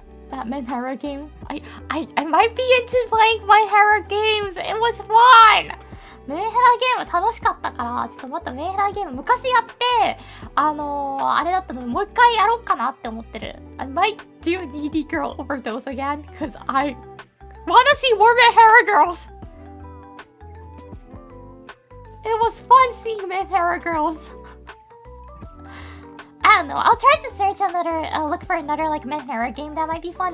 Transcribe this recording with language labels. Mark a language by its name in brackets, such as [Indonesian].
[English] That Menhara game. I might be into playing Menhara games. It was fun. [Japanese] メンヘラゲーム楽しかったから、ちょっとまたメンヘラゲーム昔やって、あれだったのでもう一回やろうかなって思ってる。 [English] I might do Needy Girl Overdose again because I wanna see more Menhera girls. It was fun seeing Menhera girls. don't know. I'll try to search another, look for another like Minhera game that might be fun.